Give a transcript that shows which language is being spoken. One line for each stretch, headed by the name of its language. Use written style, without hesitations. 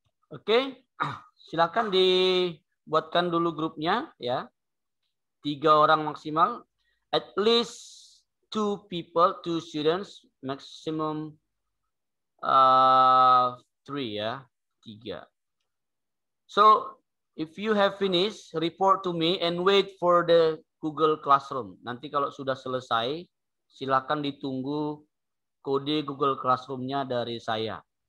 Indonesian: Oke, silakan dibuatkan dulu grupnya ya. 3 orang maksimal.
English: At least 2 people, 2 students, maximum 3 ya, 3. So if you have finished, report to me and wait for the Google Classroom.
Indonesian: Nanti kalau sudah selesai, silakan ditunggu kode Google Classroom-nya dari saya.